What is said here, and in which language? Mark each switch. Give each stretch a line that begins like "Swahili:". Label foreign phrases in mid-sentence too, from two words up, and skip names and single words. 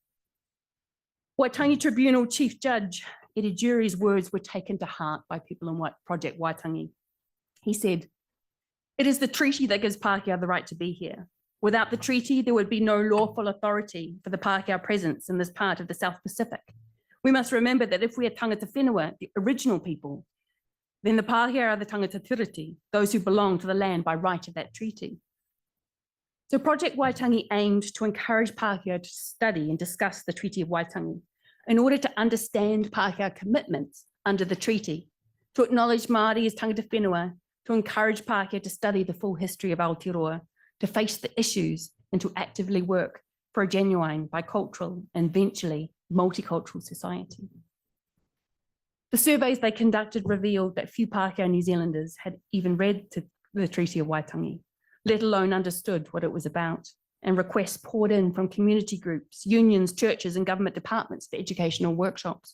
English: Waitangi Tribunal Chief Judge Eddie Jury's words were taken to heart by people in Project Waitangi. He said, "It is the treaty that gives Pākehā the right to be here. Without the treaty, there would be no lawful authority for the Pākehā presence in this part of the South Pacific. We must remember that if we are
Māori: tangata whenua,
English: the original people, then the Pākehā are the
Māori: tangata tiriti,
English: those who belong to the land by right of that treaty." So Project Waitangi aimed to encourage Pākehā to study and discuss the Treaty of Waitangi in order to understand Pākehā commitments under the treaty, to acknowledge Māori as
Māori: tangata whenua,
English: to encourage Pākehā to study the full history of Aotearoa, to face the issues and to actively work for a genuine, bicultural, and eventually multicultural society. The surveys they conducted revealed that few Pākehā New Zealanders had even read the Treaty of Waitangi, let alone understood what it was about, and requests poured in from community groups, unions, churches, and government departments for educational workshops.